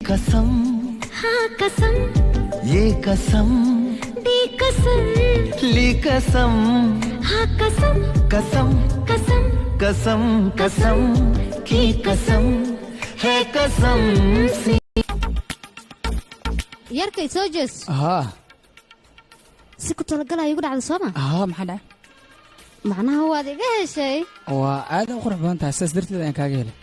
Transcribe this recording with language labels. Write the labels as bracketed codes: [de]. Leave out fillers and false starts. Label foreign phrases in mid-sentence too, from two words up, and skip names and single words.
[hi] कसम हाँ कसम ये कसम दी कसम ली कसम हाँ कसम कसम कसम कसम कसम की कसम है कसम सी [so] yarkay soo jees si ku talagalay ugu dhacdo Soomaa maxaa dhac macnaha waad iga heshay waa aad u qurux badan tahay saas darteed aan kaaga helay